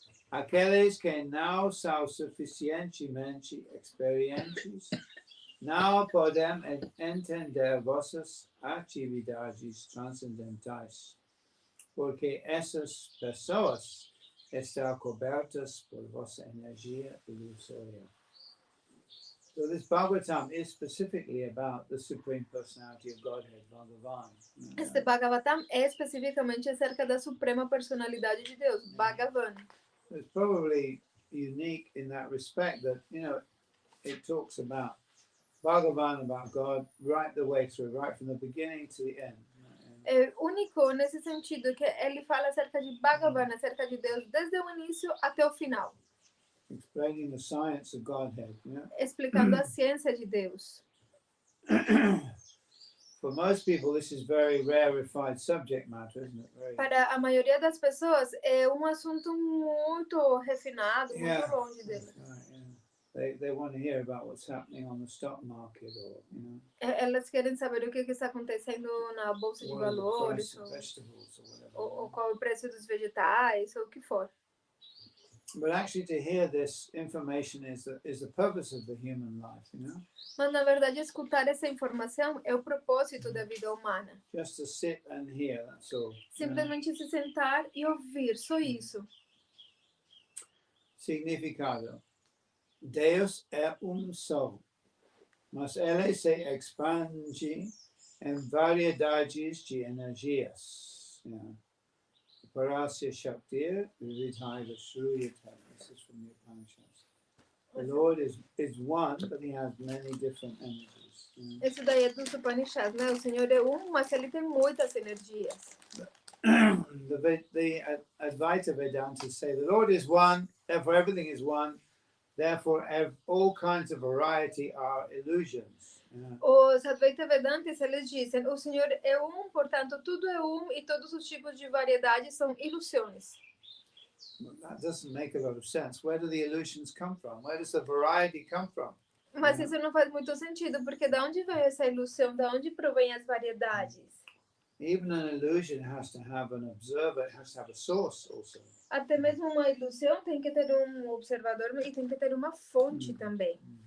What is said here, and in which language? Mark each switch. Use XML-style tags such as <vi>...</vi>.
<pt>Aqueles que não são suficientemente experientes não podem entender vossas atividades transcendentais, porque essas pessoas estão cobertas por vossa energia ilusória.</pt> <en>So this Bhagavatam is specifically about the Supreme Personality of Godhead, Bhagavan.</en> <pt>Este Bhagavatam é especificamente acerca da Suprema Personalidade de Deus, Bhagavan.</pt> <en>It's probably unique in that respect that, it talks about Bhagavan, about God, right the way through, right from the beginning to the end.</en> <pt>É único nesse sentido que ele fala acerca de Bhagavan, acerca de Deus, desde o início até o final.</pt> <en>Explaining the science of Godhead.</en> <pt>Explicando a ciência de Deus.</pt> <en>For most people, this is very rarefied subject matter, isn't it?</en> <pt>Para a maioria das pessoas, é assunto muito refinado, muito longe deles.</pt> <en>Right, yeah. They want to hear about what's happening on the stock market, or</en> <pt>Elas querem saber o que está acontecendo na bolsa de valores, ou qual é o preço dos vegetais, ou o que for.</pt> <en>But actually, to hear this information is the purpose of the human life,</en> <pt>Mas na verdade, escutar essa informação é o propósito da vida humana.</pt> <en>Just to sit and hear, that's all.</en> <pt>Simplesmente se sentar e ouvir, só isso. Significado. Deus é só, mas ele se expande em variedades de energias.</pt> <sa>Parasya Shaktir Vividhaiva Shruyata.</sa> <en>This is from the Upanishads. The Lord is one, but he has many different energies.</en> <pt>Isso daí é dos Upanishads, né? O Senhor é mas ele tem muitas energias.</pt> <en>The Advaita Vedantas say the Lord is one, therefore everything is one, therefore all kinds of variety are illusions.</en> <pt>Os Advaita Vedantas, eles dizem, o Senhor é portanto tudo é e todos os tipos de variedade são ilusões.</pt> <en>That doesn't make a lot of sense. Where do the illusions come from? Where does the variety come from?</en> <pt>Mas isso não faz muito sentido, porque da onde vem essa ilusão? Da onde provém as variedades?</pt> <en>Even an illusion has to have an observer, it has to have a source also.</en> <pt>Até mesmo uma ilusão tem que ter observador e tem que ter uma fonte também.</pt>